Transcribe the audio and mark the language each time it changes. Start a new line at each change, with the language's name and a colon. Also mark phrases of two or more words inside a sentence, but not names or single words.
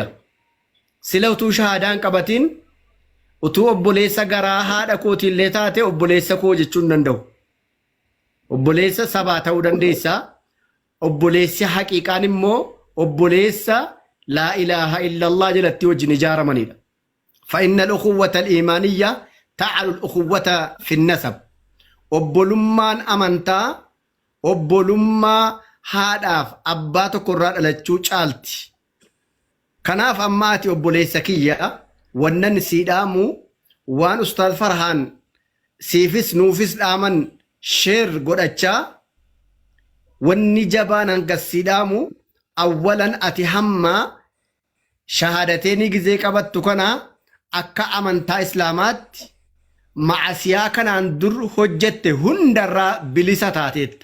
Oromo: sila utuu shahaadaan qabatiin utuu obboleessa garaa haadha kootiillee taate obboleessa koo jechuun danda'u obboleessa sabaa ta'uu dandeessa obboleessi haqiiqaan immoo obboleessa
Arabic: لا إله إلا الله
Oromo: jalatti wajjin ijaaramanidha
Arabic: فإن الأخوة الإيمانية تعل الأخوة في النسب
Oromo: obbolummaan amantaa obbolummaa haadhaaf abbaa tokkorraa dhalachuu caalti. Kanaaf amma ati obboleessa kiyya wannan siidhaamu waan Ustaaz Farhaan siifis nuufis dhaaman sheer godhachaa wanni jabaan hanga siidhaamu awwalan ati hamma shahaadateeni gizee qabattu kana akka amantaa islaamaatti macasiyaa kanaan dur hojjette hundarraa bilisa taateetta.